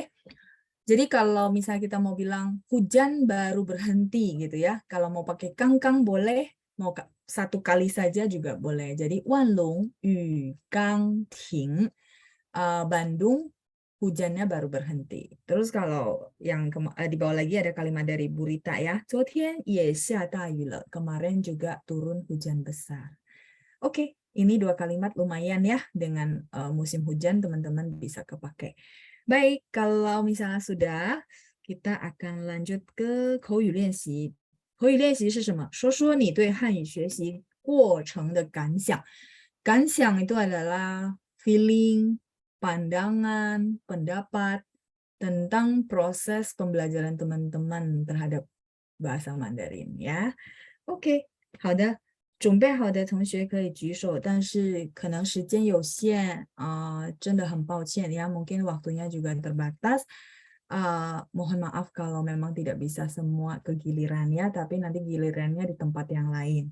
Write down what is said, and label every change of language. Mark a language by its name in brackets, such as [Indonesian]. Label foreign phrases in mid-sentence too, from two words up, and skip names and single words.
[Indonesian] Jadi kalau misalnya kita mau bilang hujan baru berhenti gitu ya. Kalau mau pakai kang boleh, mau 1 kali saja juga boleh. Jadi [Chinese] 万隆雨刚停. [Indonesian] Bandung hujannya baru berhenti. Terus kalau yang di bawah lagi ada kalimat dari Burita ya. [Chinese] 昨天也下大雨了. [Indonesian] Kemarin juga turun hujan besar. Oke. Ini 2 kalimat lumayan ya, dengan musim hujan teman-teman bisa kepakai. Baik, kalau misalnya sudah, kita akan lanjut ke [Chinese] 口语练习. 口语练习是什么？说说你对汉语学习过程的感想. [Indonesian] Ganxiang itu adalah feeling, pandangan, pendapat tentang proses pembelajaran teman-teman terhadap bahasa Mandarin ya. [Chinese] OK， 好的，准备好的同学可以举手，但是可能时间有限真的很抱歉 [Indonesian] ya, mungkin waktunya juga terbatas. Mohon maaf kalau memang tidak bisa semua ke gilirannya, tapi nanti gilirannya di tempat yang lain.